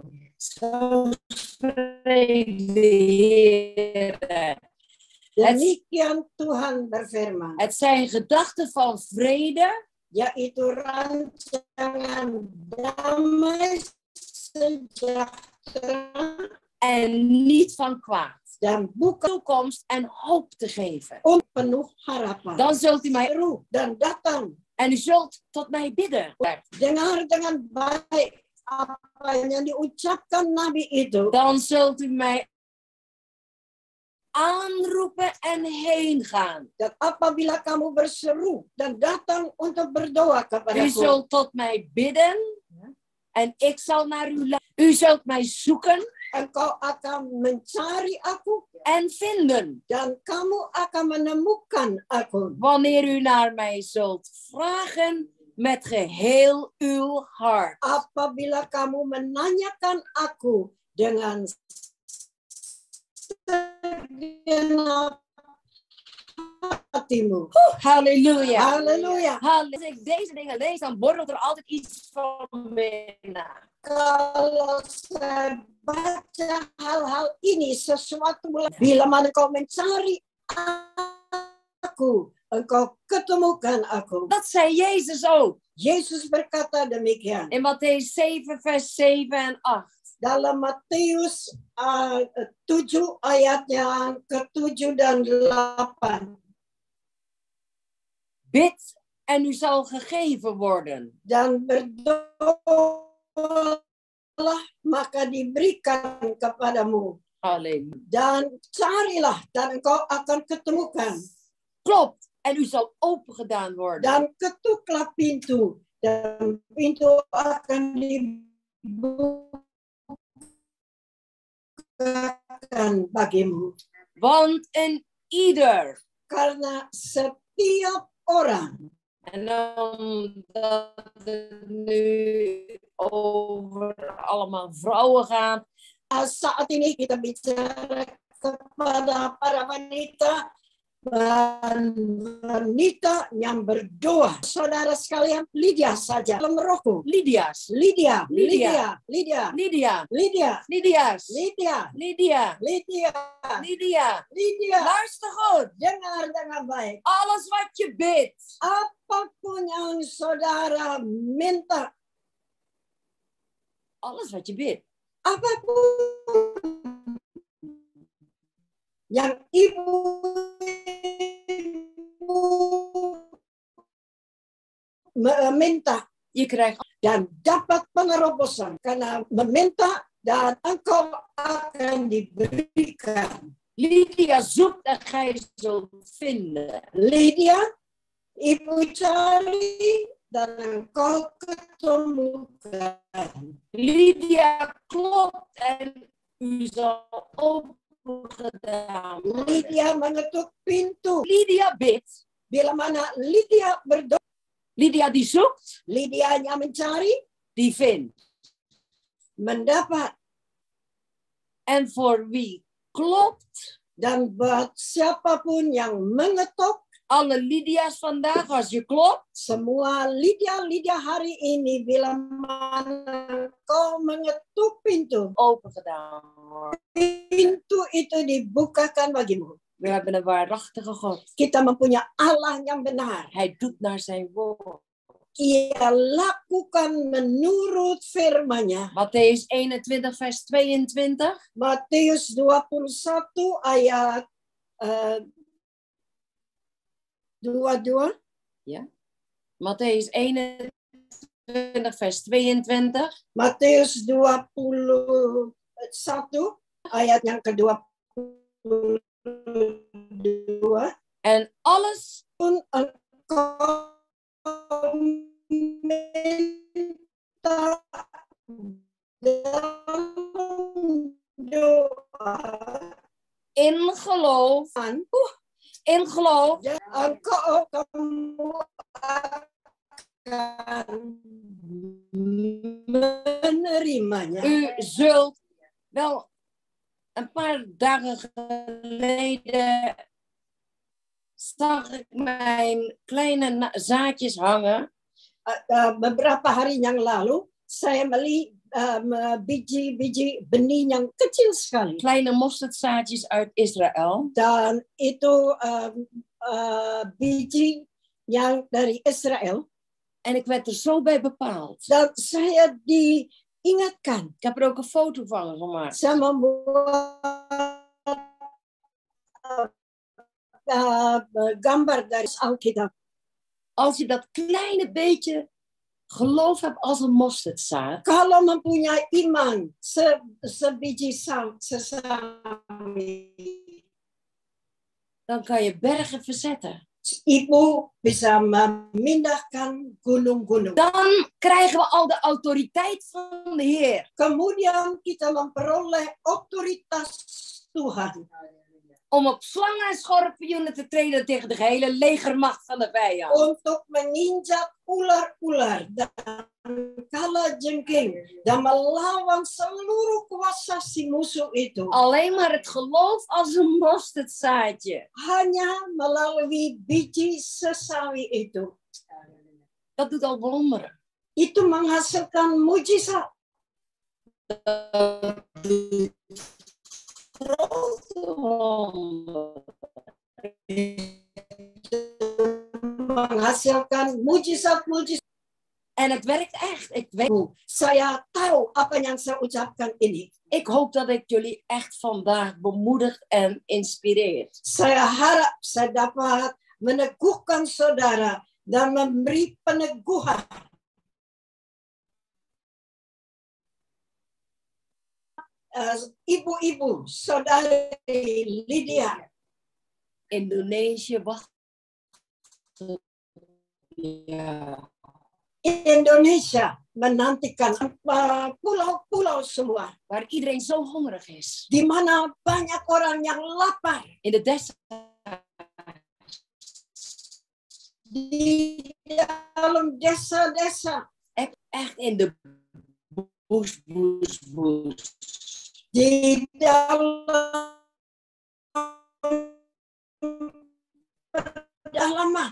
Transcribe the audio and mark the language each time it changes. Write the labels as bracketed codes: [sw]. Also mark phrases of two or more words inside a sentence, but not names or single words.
[nl] Zo spreekt de Heer. [id] Demikian Tuhan berfirman. [nl] Het zijn gedachten van vrede, [id] yaitu rancangan damai sejahtera [nl] en niet van kwaad. [id] Dan bukan [nl] Toekomst en hoop te geven. [id] Om penuh harapan. [nl] Dan zult u mij [id] seru dan datang. [nl] En u zult tot mij bidden. [id] Dengar dengan baik apa yang diucapkan Nabi itu. [nl] Dan zult u mij aanroepen en heen gaan. [id] Dan apabila kamu berseru dan datang untuk berdoa kepadaku. [nl] U zult tot mij bidden en ik zal naar u luisteren. U zult mij zoeken. [id] Engkau akan mencari aku [nl] en vinden. [id] Dan kamu akan menemukan aku. [nl] Wanneer u naar mij zult vragen met geheel uw hart. [id] Apabila kamu menanyakan aku dengan segenap hatimu. Halleluja. Halleluja. [nl] Als ik deze dingen lees, dan borrelt er altijd iets van binnen. [id] Kalau saya baca hal-hal ini, sesuatu bila mana kau mencari aku, engkau ketemukan aku. [nl] Dat zei Jezus ook. [id] Yesus berkata demikian. [nl] In Mattheus 7 vers 7 en 8. [id] Dalam Matius 7 ayatnya ke-7 dan 8. [nl] Bid en u zal gegeven worden. [id] Dan berdoa maka diberikan kepadamu. Halleluja. Dan carilah dan engkau akan ketemukan. [nl] Klopt. En u zal opengedaan worden. [id] Dan ketuklah pintu. Dan pintu akan dibukakan bagimu. [nl] Want een ieder. [id] Karena setiap orang. [nl] En omdat het nu over allemaal vrouwen gaat. [id] Saat ini kita bicara kepada para wanita. Wanita yang berdoa. Saudara sekalian, Lydia saja. Dalam rohku. Lydia's. Lydia. Lydia. Lydia. Lydia. Lydia. Lydia's. Lydia. Lydia. Lydia. Lydia. Lydia. [nl] Luister goed. [id] Dengar dengan baik. [nl] Alles wat je bidt. [id] Apapun yang saudara minta. [nl] Alles wat je bidt. [id] Apapun yang ibu meminta, [nl] je krijgt [id] dan dapat penerobosan karena meminta dan engkau akan diberikan. [nl] Lydia zoekt en gij zult vinden. [id] Lydia, ibu cari dan engkau ketemukan. [nl] Lydia klopt en u zal opengedaan worden. [id] Lydia mengetuk pintu. [nl] Lydia bidt. [id] Bila mana Lydia berdoa. [nl] Lydia die zoekt. [id] Lydianya mencari. [nl] Die vindt. [id] Mendapat. [nl] En voor wie klopt. [id] Dan buat siapapun yang mengetuk. [nl] Alle Lydia's vandaag, als je klopt. [id] Semua Lydia hari ini bila mana kau mengetuk pintu, [nl] Open gedaan wordt. [id] Pintu itu dibukakan bagimu. [nl] We hebben een waarachtige God. [id] Kita mempunyai Allah yang benar. [nl] Hij doet naar zijn woord. [id] Ia lakukan menurut firman-Nya. [nl] Mattheüs 21 vers 22. [id] Matius 21 ayat 22. [nl] Ja. Mattheüs 21 vers 22. [id] Matius 21 ayat yang ke-22. [nl] En alles [id] Pun engkau minta dalam doa [nl] in geloof. In geloof. [id] engkau kamu akan menerimanya. [nl] U zult wel een paar dagen geleden zag ik mijn kleine zaadjes hangen. [id] Beberapa hari yang lalu saya melihat biji-biji benih yang kecil sekali. [nl] Kleine mosterdzaadjes uit Israël. [id] Dan itu biji yang dari Israel. [nl] En ik werd er zo bij bepaald. [id] Dan saya diingatkan. [nl] Ik heb er ook een foto van gemaakt. [id] Saya membuat gambar dari Alkitab. [nl] Als je dat kleine beetje geloof hebt als een mosterdzaad. [id] Kalau mempunyai iman sebiji sesawi, [nl] dan kan je bergen verzetten. [id] Ibu bisa memindahkan gunung-gunung. [nl] Dan krijgen we al de autoriteit van de Heer. [id] Kemudian kita memperoleh otoritas Tuhan. [nl] Om op slangen en schorpioenen te treden tegen de gehele legermacht van de vijand. [id] Untuk menginjak ular-ular dan kalajengking dan melawan seluruh kuasa si musuh itu. [nl] Alleen maar het geloof als een mosterdzaadje. [id] Hanya melalui biji sesawi itu. [nl] Dat doet al wonderen. [id] Itu menghasilkan mujizat. Menghasilkan mujizat-mujizat. [nl] En het werkt echt. Ik weet. [id] Saya tahu apa yang saya ucapkan ini. [nl] Ik hoop dat ik jullie echt vandaag bemoedig en inspireer. [id] Saya harap saya dapat meneguhkan saudara dan memberi peneguhan. Ibu-ibu, saudari Lydia. [nl] Indonesië wacht. Ja. [id] Indonesia menantikan pulau-pulau semua. [nl] Waar iedereen zo hongerig is. [id] Di mana banyak orang yang lapar. [nl] In de dessa. [id] Di dalam desa-desa. [nl] Echt in de bush. [id] Di dalam pedalaman.